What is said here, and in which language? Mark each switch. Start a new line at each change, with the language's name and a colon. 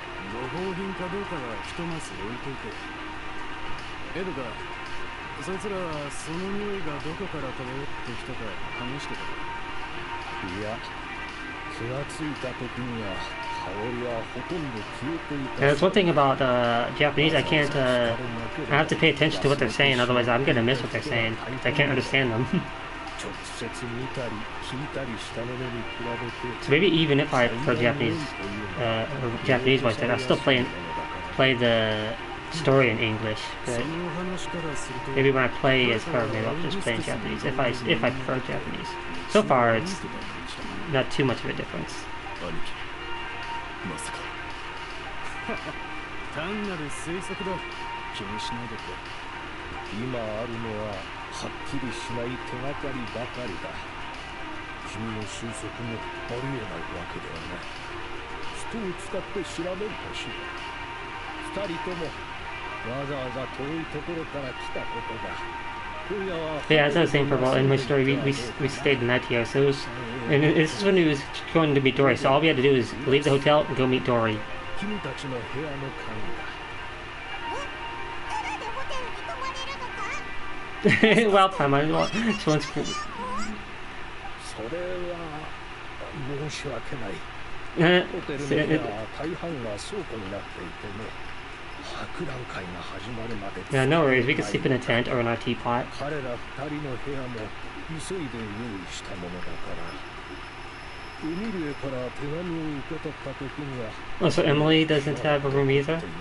Japanese: ご褒品かどうかはひとまず置いといて。エドガー、そいつらはその匂いがどこから漂ってきたか試してた。いや、気がついた時には香りはほとんど消えていた。
English: That's one thing about Japanese. I can't. I have to pay attention to what they're saying, otherwise I'm gonna miss what they're saying. I can't understand them.
Japanese: 直接見たり聞いたりしたものに比べて
English: So maybe even if I prefer Japanese, Japanese voice, I'll still play the story in English. But maybe when I play as her, maybe I'll just play in Japanese if I prefer Japanese. So far, it's not too much of a difference.
Japanese: 単なる推測だ。気にしないでくれ。今あるのははっきりしない手がかりばかりだ。君の推測もありえないわけではない。人を使って調べるとしよう。二人ともわざわざ遠いところから来たことだ。今夜は
English: But yeah, as I was saying for a while in my story, we stayed the night here, so it was, and this is when he was going to meet Dory. So all we had to do is leave the hotel and go meet Dory.
Japanese: 君たちの部屋の鍵だ。
English: Well, Paimon, she wants.
Japanese: それは申し訳ない。ホテルの部屋は大半が倉庫になっていてね、博覧会が始まるまで。
English: Yeah, no worries. We can sleep in a tent or in our teapot.
Japanese: 彼ら二人の部屋も急いで用意したものだから。エミリエから手紙を受け取った時には。
English: Oh, so Emily doesn't have a room either?